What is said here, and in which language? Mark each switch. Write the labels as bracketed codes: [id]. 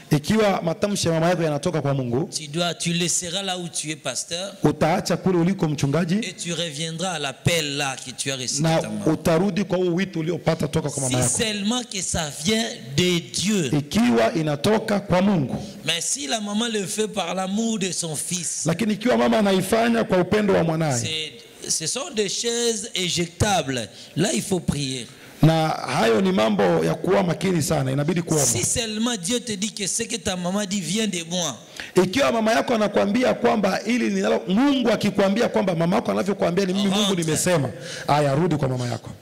[sw] ikiwa matamshi ya mama yako yanatoka kwa Mungu, [fr] tu laisseras là où tu es pasteur, [sw] utaacha kule uliko mchungaji, [fr] et tu reviendras à l'appel là que tu as reçu de [sw] na [fr] ta maman. [sw] utarudi kwa huo wito uliopata toka kwa mama [fr] Si [sw] yako, [fr] seulement que ça vient de Dieu. [sw] ikiwa inatoka kwa Mungu. [fr] Mais si la maman le fait par l'amour de son fils, [sw] Lakini ikiwa mama anaifanya kwa upendo wa mwanae, [fr] ce sont des chaises éjectables. Là, il faut prier. [sw] na hayo ni mambo ya kuwa makini sana, inabidi kuomba. [fr] Si seulement Dieu te dit que ce que ta maman dit vient de moi, [sw] Ikiwa mama yako anakuambia kwamba ili ninalo, Mungu akikwambia kwamba mama yako anavyokuambia ni mimi Mungu nimesema, aya, rudi kwa mama yako.